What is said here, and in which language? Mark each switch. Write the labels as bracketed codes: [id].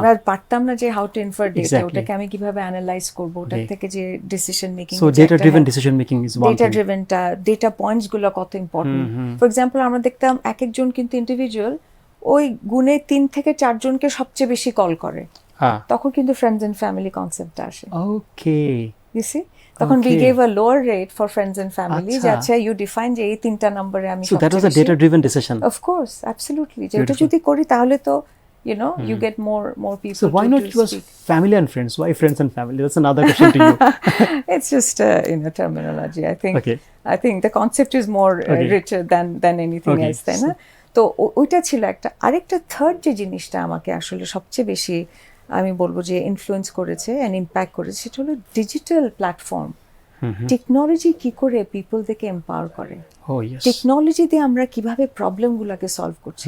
[bn] আমরা পারতাম না যে [en] how to infer data, [bn] ওটাকে আমি কিভাবে অ্যানালাইজ করব, ওটা থেকে যে decision making, [en] so data driven decision making is one, [bn] data ড্রিভেনটা, data points গুলো কত ইম্পর্টেন্ট। ফর এক্সাম্পল আমরা দেখতাম এক একজন কিন্তু ইন্ডিভিজুয়াল ওই গুণে 3 থেকে 4 জনকে সবচেয়ে বেশি কল করে, তখন কিন্তু ফ্রেন্ডস এন্ড ফ্যামিলি কনসেপ্টটা আসে। [en] okay, you see, তখন we gave a lower rate for friends and family, যে আচ্ছা you define [bn] যে এই 3টা নম্বরে আমি [en] সবচেয়ে, so that was a data driven decision, of course, absolutely, [bn] যেটা যদি করি তাহলে তো [en] you get more people. So why not just family and friends? Why friends and family? That's another question to you. It's just terminology. I think the concept is more richer than anything else, [bn] তাই না? তো ওইটা ছিল একটা। আরেকটা third যে জিনিসটা আমাকে আসলে সবচেয়ে বেশি আমি বলবো যে ইনফ্লুয়েন্স করেছে এন্ড ইম্প্যাক্ট করেছে, সেটা হলো ডিজিটাল প্ল্যাটফর্ম। টেকনোলজি কি করে পিপলদেরকে এম্পাওয়ার করে, টেকনোলজি দিয়ে আমরা কিভাবে প্রবলেমগুলোকে সলভ করছি।